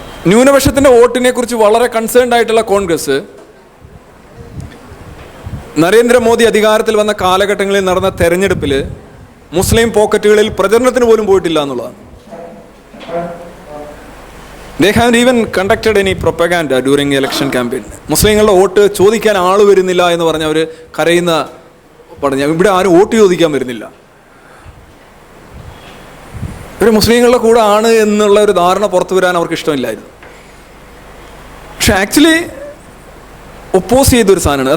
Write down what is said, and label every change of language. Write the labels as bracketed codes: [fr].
[ml] ന്യൂനപക്ഷത്തിൻ്റെ വോട്ടിനെ കുറിച്ച് വളരെ കൺസേൺഡ് ആയിട്ടുള്ള കോൺഗ്രസ് നരേന്ദ്രമോദി അധികാരത്തിൽ വന്ന കാലഘട്ടങ്ങളിൽ നടന്ന തെരഞ്ഞെടുപ്പിൽ മുസ്ലിം പോക്കറ്റുകളിൽ പ്രചരണത്തിന് പോലും പോയിട്ടില്ല എന്നുള്ളതാണ്. [en] They haven't even conducted any propaganda during the election campaign. [ml] മുസ്ലിങ്ങളുടെ വോട്ട് ചോദിക്കാൻ ആൾ വരുന്നില്ല എന്ന് പറഞ്ഞ് അവർ കരയുന്ന പറഞ്ഞു. ഇവിടെ ആരും വോട്ട് ചോദിക്കാൻ വരുന്നില്ല, ഒരു മുസ്ലിങ്ങളുടെ കൂടെ ആണ് എന്നുള്ള ഒരു ധാരണ പുറത്തു വരാൻ അവർക്ക് ഇഷ്ടമില്ലായിരുന്നു. പക്ഷെ ആക്ച്വലി ഒപ്പോസ് ചെയ്തൊരു സാധനമാണ്.